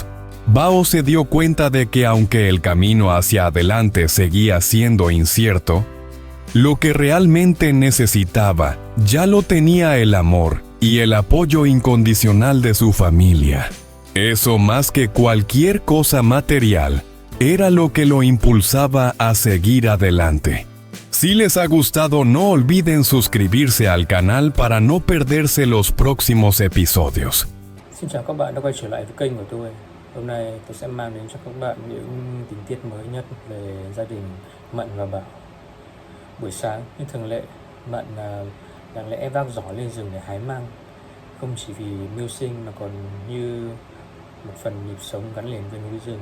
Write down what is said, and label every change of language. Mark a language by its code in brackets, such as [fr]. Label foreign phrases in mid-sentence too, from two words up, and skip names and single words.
[es] Bao se dio cuenta de que aunque el camino hacia adelante seguía siendo incierto, lo que realmente necesitaba ya lo tenía: el amor y el apoyo incondicional de su familia. Eso, más que cualquier cosa material, era lo que lo impulsaba a seguir adelante. Si les ha gustado, no olviden suscribirse al canal para no perderse los próximos episodios. [vi] Xin chào các bạn đã quay trở lại với kênh của tôi. Hôm nay tôi sẽ mang đến cho các bạn những tình tiết mới nhất về gia đình Mận và Bảo. Buổi sáng như thường lệ, Mận lặng lẽ vác giỏ lên rừng để hái măng, không chỉ vì mưu sinh mà còn như một phần nhịp sống gắn liền với núi rừng.